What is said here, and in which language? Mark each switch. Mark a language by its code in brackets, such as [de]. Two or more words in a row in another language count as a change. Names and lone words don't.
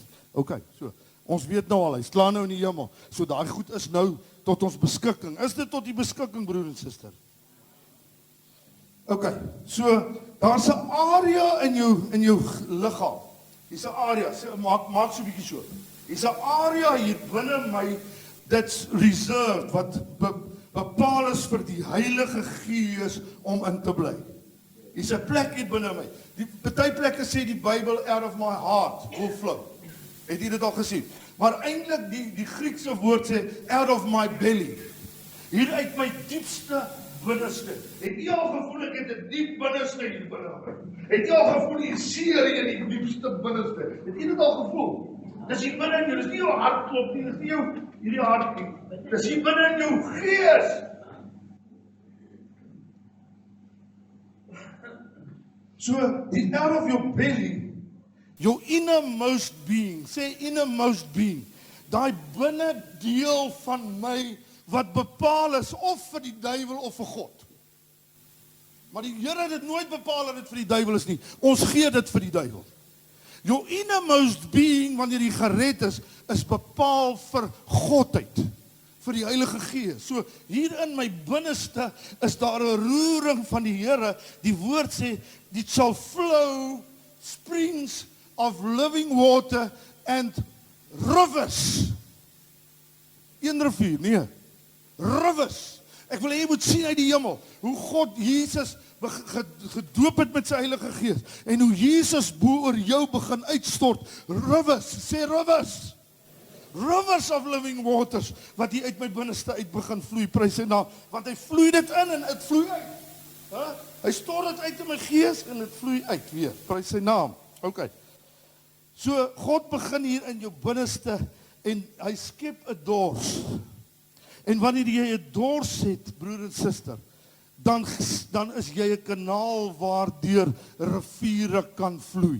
[af] Ok, so, ons weet nou al, hy slaan nou in die hemel, so daai goed is nou tot ons beskikking. Is dit tot die beskikking, broer en suster? Ok, so, daar's 'n area in jou liggaam. Hier's 'n area, maak so 'n bietjie so. Hier's 'n area hier binne my, [en] that's reserved, [af] wat bepaal is vir die Heilige Gees om in te bly. Hier's 'n plek hier binne my. Die party plekke sê die Bybel, [en] out of my heart will flow. [af] Het jy dit al gesien? Maar eintlik die Griekse woord sê [en] out of my belly. [af] Hier uit my diepste binneste. Het jy al gevoel ek het 'n diep binneste hier binne? Het jy al gevoel die seer in die diepste binneste? Het jy dit al gevoel? Dis hier binne in jou, dis nie jou hart klop nie, dis nie jou hierdie hart nie. Dis hier binne in jou gees. [en] So, die out of your belly, your innermost being, sê innermost being, [af] daai binne deel van my wat bepaal is of vir die duiwel of vir God. Maar die Here het dit nooit bepaal dat dit vir die duiwel is nie. Ons gee dit vir die duiwel. [en] Your innermost being, [af] wanneer jy gered is bepaal vir Godheid, vir die Heilige Gees. So, hier in my binneste is daar 'n roering van die Here. Die woord sê, dit [en] shall flow springs of living water and rivers. [af] Een rivier, nee. Rivers. Ek wil hê jy moet sien uit die hemel, hoe God Jesus gedoop het met sy Heilige Gees, en hoe Jesus bo oor jou begin uitstort, rivers, sê rivers, [en] rivers of living waters, [af] wat hier uit my binneste uit begin vloei, prys sy naam, want hy vloei dit in en het vloei uit, hy stort dit uit in my gees en het vloei uit weer, prys sy naam, ok, so God begin hier in jou binneste, en hy skep 'n dors, en wanneer jy 'n dors het, broer en suster, dan is jy 'n kanaal waardeur riviere kan vloei.